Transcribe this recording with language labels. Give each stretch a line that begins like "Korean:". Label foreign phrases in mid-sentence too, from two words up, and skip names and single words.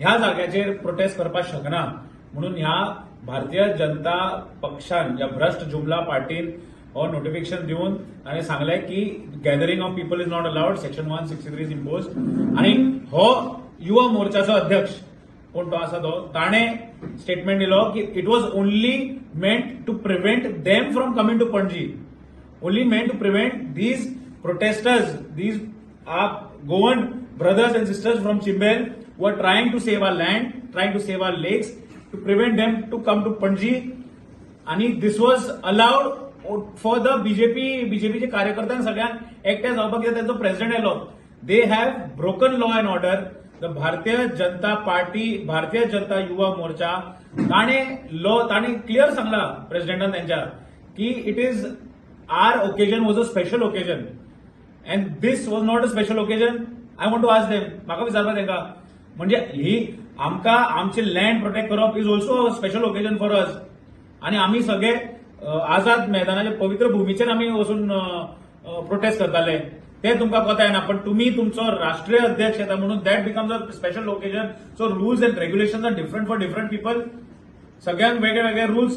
Konkani: ह्या जाग्याचेर प्रोटेस्ट करपाक शकना म्हणून ह्या भारतीय जनता पक्षान या भ्रष्ट जुमला पार्टीन हो नोटिफिकेशन दिवन आणि सांगले की
English: gathering of people is not allowed, section 163 is impose.
Konkani: आणि हो युवा मोर्चाचो अध्यक्ष कोण तो आसा तो ताणे स्टेटमेंट दिलो की
English: it was only meant to prevent them from coming to Panaji, only meant to prevent these protesters, these are Goan brothers and sisters from Chimbel who are trying to save our land, trying to save our lakes, to prevent them to come to Panji.
Konkani: आणि
English: this was allowed for the
Konkani: बीजेपीचे कार्यकर्त्यांक सगळ्यांक एकटे जावपाक कित्याक त्यांचो प्रेसिडेंट आयलो.
English: They have broken law and order. The Bharatiya Janata Party, Bharatiya Janata Yuva Morcha
Konkani: ताणे क्लियर सांगला प्रेसिडेंटान त्यांच्या की
English: it is our occasion was a special occasion and this was not a special occasion. I want to ask them,
Konkani: म्हाका विचारपा तेंका म्हणजे ही आमकां आमचे
English: land protect
Konkani: करप
English: is also special occasion for us.
Konkani: आणि आम्ही सगळे आझाद मैदानाच्या पवित्र भूमीचेर आम्ही वचून प्रोटेस्ट करताले ते तुमकां कोता येना. पण तुम्ही तुमचो राष्ट्रीय अध्यक्ष येता म्हणून
English: that becomes a special occasion. So rules and regulation are different for different people.
Konkani: सगळ्यांक वेगळे वेगळे रुल्स.